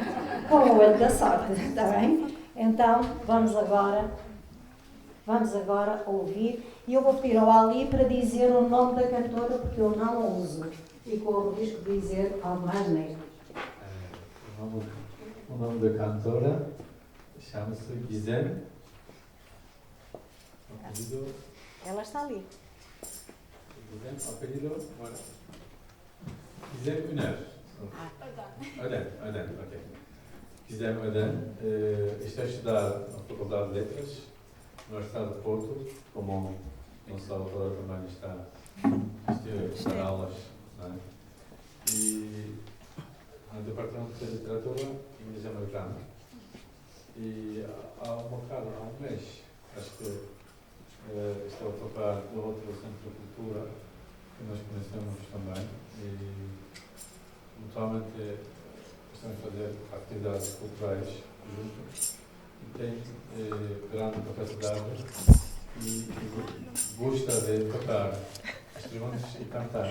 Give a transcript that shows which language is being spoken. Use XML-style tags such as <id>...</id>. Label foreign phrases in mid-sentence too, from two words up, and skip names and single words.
<pt>Com o olho da sorte, está bem? Então, vamos agora ouvir, e eu vou pedir ao Ali para dizer o nome da cantora, porque eu não a uso, e corro o risco de dizer algo mais negro. O nome da cantora chama-se Gizem. Ela está ali. Apelido, bueno. Gizem Üner. Öden, ok. Gizem Öden está a estudar na Faculdade de Letras, na Universidade de Porto, como nossa autora também está a dar aulas, não é? E no Departamento de Literatura Inglês Americana. E há um mês, acho que estou a tocar no outro Centro de Cultura, que nós conhecemos também, e mutuamente estamos a fazer atividades culturais juntos, e tem grande capacidade e gosta de tocar instrumentos e cantar.</pt>